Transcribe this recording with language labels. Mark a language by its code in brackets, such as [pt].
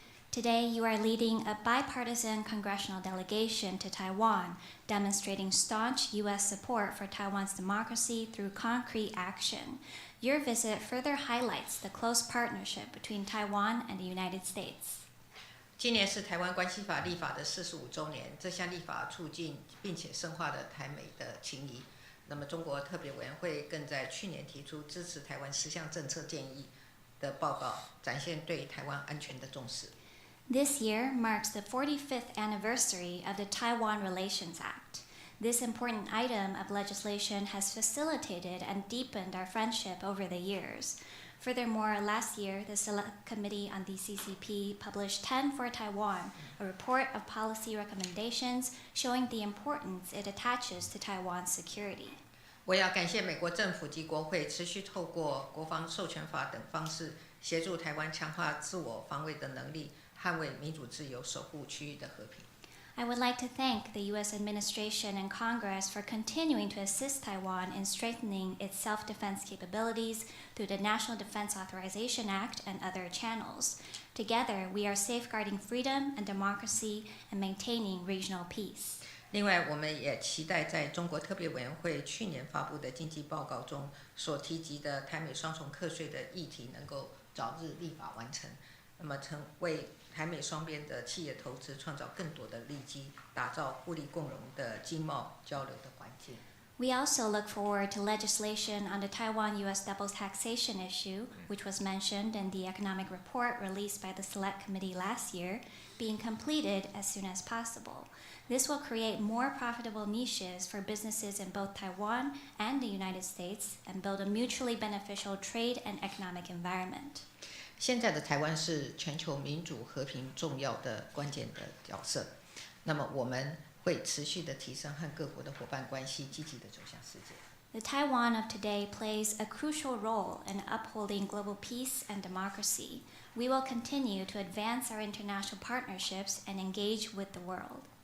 [en] Today, you are leading a bipartisan congressional delegation to Taiwan, demonstrating staunch U.S. support for Taiwan's democracy through concrete action. Your visit further highlights the close partnership between Taiwan and the United States. [zh] 今年是台湾关系法立法的45周年，这项立法促进并且深化了台美的情谊。那么，中国特别委员会更在去年提出支持台湾10项政策建议的报告，展现对台湾安全的重视。 [en] This year marks the 45th anniversary of the Taiwan Relations Act. This important item of legislation has facilitated and deepened our friendship over the years. Furthermore, last year, the Select Committee on the CCP published 10 for Taiwan, a report of policy recommendations showing the importance it attaches to Taiwan's security. [zh] 我要感谢美国政府及国会持续透过国防授权法等方式，协助台湾强化自我防卫的能力，捍卫民主自由，守护区域的和平。 [en] I would like to thank the U.S. administration and Congress for continuing to assist Taiwan in strengthening its self-defense capabilities through the National Defense Authorization Act and other channels. Together, we are safeguarding freedom and democracy and maintaining regional peace. [zh] 另外，我们也期待在中国特别委员会去年发布的经济报告中所提及的台美双重课税的议题能够早日立法完成，那么为台美双边的企业投资创造更多的利基，打造互利共荣的经贸交流的环境。 [en] We also look forward to legislation on the Taiwan-U.S. double taxation issue, which was mentioned in the economic report released by the Select Committee last year, being completed as soon as possible. This will create more profitable niches for businesses in both Taiwan and the United States and build a mutually beneficial trade and economic environment. [zh] 现在的台湾是全球民主和平重要的关键的角色，那么我们会持续的提升和各国的伙伴关系，积极的走向世界。 [en] The Taiwan of today plays a crucial role in upholding global peace and democracy. We will continue to advance our international partnerships and engage with the world.